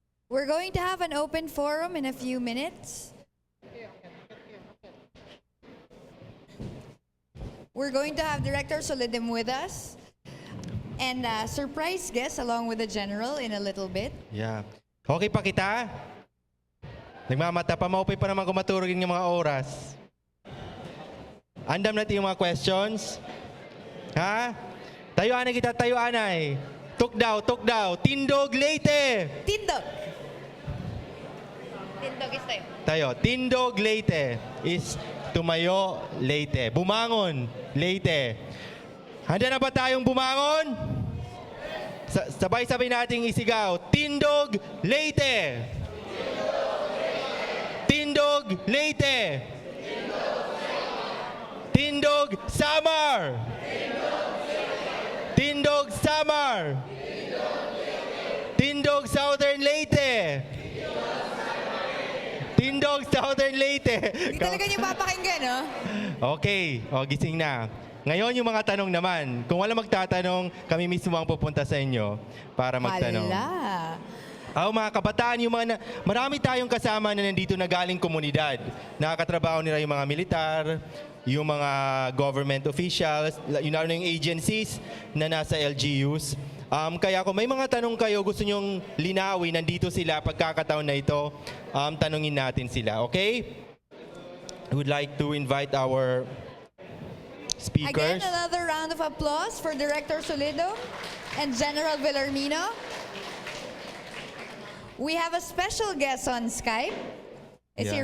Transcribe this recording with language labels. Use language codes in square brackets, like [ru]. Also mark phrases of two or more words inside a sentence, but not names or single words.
[en] We're going to have an open forum in a few minutes. We're going to have Director Solidum with us and a surprise guest along with the General in a little bit. Yeah. [war] Okay pa kita? Nagmamata pa, maupay pa naman kumaturugin ng mga oras. [tl] Andam natin yung mga questions? Ha? [war] Tayuan na kita, tayuan ay. Tuk daw. Tindog Leyte. Tindog. Tindog is tayo. [tl] Tayo. Tindog Leyte is tumayo Leyte. Bumangon Leyte. Handa na ba tayong bumangon? Sabay-sabay nating isigaw. [war] Tindog Leyte. Tindog Leyte. Tindog Samar. Tindog Samar. Tindog Southern Leyte. Tindog Southern Leyte. [tl] Hindi talaga niyo papakinggan, no? Okay, gising na. Ngayon yung mga tanong naman. Kung wala magtatanong, kami mismo ang pupunta sa inyo para magtanong. Hala. Mga kabataan, marami tayong kasama na nandito na galing komunidad. Nakakatrabaho nila yung mga militar, yung mga [en] government officials, [tl] yung agencies na nasa LGUs. Kaya kung may mga tanong kayo, gusto nyong linawin, nandito sila, pagkakataon na ito, tanungin natin sila, okay? [en] I would like to invite our speakers. Again, another round of applause for Director Solidum and General Velarmino. We have a special guest on Skype. Is he